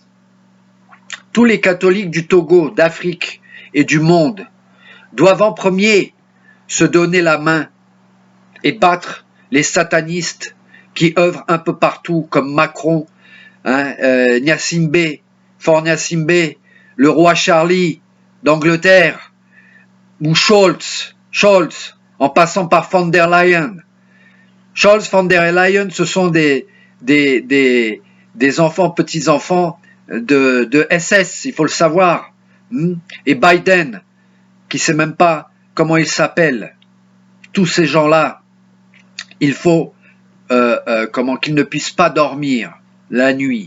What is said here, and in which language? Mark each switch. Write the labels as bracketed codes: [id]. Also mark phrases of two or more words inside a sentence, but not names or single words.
[fr] Tous les catholiques du Togo, d'Afrique et du monde doivent en premier se donner la main et battre les satanistes qui œuvrent un peu partout, comme Macron, Gnassingbé, Faure Gnassingbé, le roi Charlie d'Angleterre, ou Scholz, en passant par von der Leyen. Scholz, von der Leyen, ce sont des enfants, petits-enfants de SS, il faut le savoir. Et Biden, qui ne sait même pas comment il s'appelle. Tous ces gens-là, il faut qu'ils ne puissent pas dormir la nuit.